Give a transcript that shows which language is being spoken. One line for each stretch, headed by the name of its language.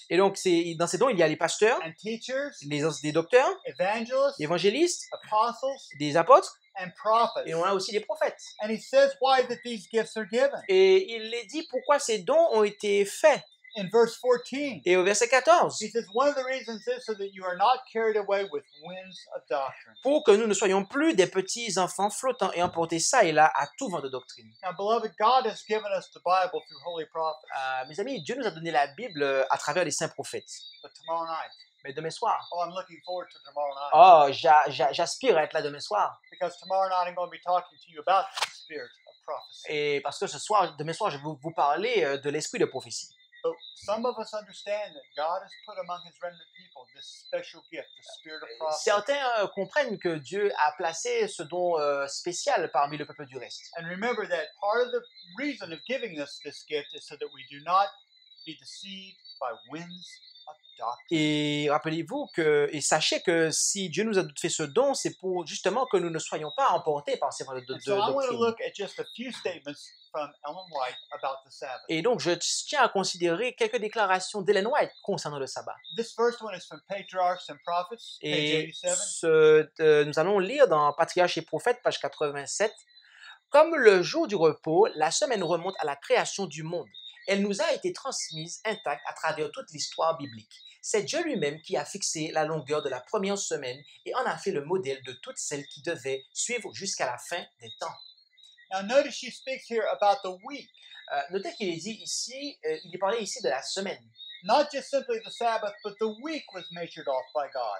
French: Et donc, dans ces dons, il y a les pasteurs,
English: and teachers,
French: des docteurs,
English: evangelists,
French: des évangélistes,
English: apostles,
French: des apôtres,
English: and prophets.
French: et on a aussi des prophètes.
English: And he says why that these gifts are given.
French: Et il les dit pourquoi ces dons ont été faits.
English: In verse 14,
French: Et au verset 14,
English: he says one of the reasons is so that you are not carried away with winds of doctrine.
French: pour que nous ne soyons plus des petits enfants flottants et emportés ça et là à tout vent de doctrine.
English: Now, beloved, God has given us the Bible through holy prophets.
French: Mes amis, Dieu nous a donné la Bible à travers les saints prophètes.
English: But tomorrow night,
French: Mais demain soir,
English: I'm looking forward to tomorrow night.
French: j'aspire à être là demain soir.
English: Because tomorrow night I'm going to be talking to you about the spirit of prophecy.
French: Et parce que demain soir, je vais vous parler de l'esprit de prophétie.
English: But some of us understand that God has put among his remnant people this special gift, the spirit of prophecy.
French: Certains comprennent que Dieu a placé ce don spécial parmi le peuple du reste.
English: And remember that part of the reason of giving us this gift is so that we do not be deceived by winds of doctrine.
French: Et rappelez-vous et sachez que si Dieu nous a fait ce don, c'est pour justement que nous ne soyons pas emportés par ces vents de
English: And so I want to
French: doctrine.
English: look at just a few statements from Ellen White about the Sabbath.
French: Et donc, je tiens à considérer quelques déclarations d'Ellen White concernant le sabbat.
English: This first one is from Patriarchs and Prophets, page
French: Et
English: 87.
French: nous allons lire dans Patriarches et Prophètes, page 87. Comme le jour du repos, la semaine remonte à la création du monde. Elle nous a été transmise intacte à travers toute l'histoire biblique. C'est Dieu lui-même qui a fixé la longueur de la première semaine et en a fait le modèle de toutes celles qui devaient suivre jusqu'à la fin des temps.
English: Now notice she speaks here about the week,
French: Notez qu'il est dit ici, il est parlé ici de la semaine.
English: not just simply the Sabbath, but the week was measured off by God.